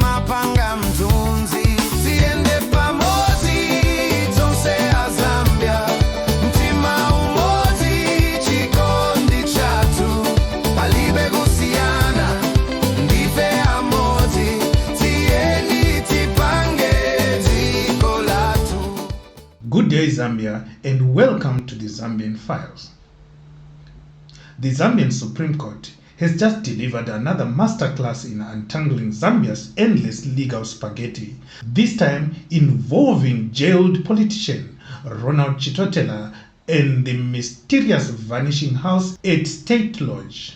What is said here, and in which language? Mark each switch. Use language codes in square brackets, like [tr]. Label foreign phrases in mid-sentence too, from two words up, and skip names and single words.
[ny] panga mtunzi tiende pamozi tonse a Zambia mtima umozi chikondi chatu palibe kusiana ndife amozi tieni tipange ziko latu. [en] Good day, Zambia, and welcome to the Zambian Files. The Zambian Supreme Court has just delivered another masterclass in untangling Zambia's endless legal spaghetti, this time involving jailed politician Ronald Chitotela and the mysterious vanishing house at State Lodge.